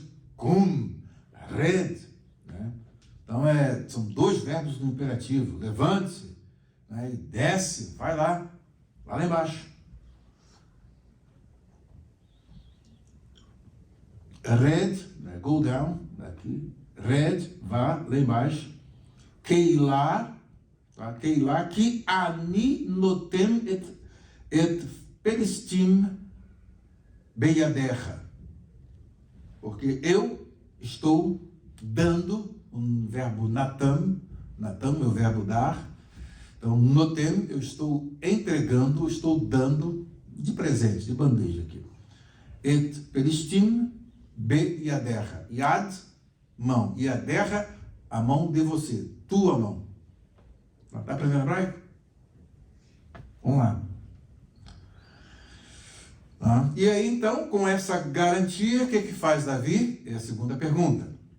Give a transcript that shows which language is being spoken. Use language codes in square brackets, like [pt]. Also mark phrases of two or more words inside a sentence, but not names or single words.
[he] קום, רד, né? [pt] Então são dois verbos no imperativo. Levante-se, né? E desce, vai lá embaixo. Red, né? [en] Go down, [pt] aqui. Red, vá lá embaixo. Keila, tá? [he] קעילה, כי אני נותן את פלשתים בידך. [pt] Porque eu estou dando, um verbo natam é o verbo dar. Então, notem, eu estou entregando, eu estou dando de presente, de bandeja aqui. [he] את פלשתים בידך. [pt] Yad, mão. Yadecha, a mão de você. Tua mão. Está aprendendo hebraico? Vamos lá. E aí, então, com essa garantia, o que faz Davi? É a segunda pergunta.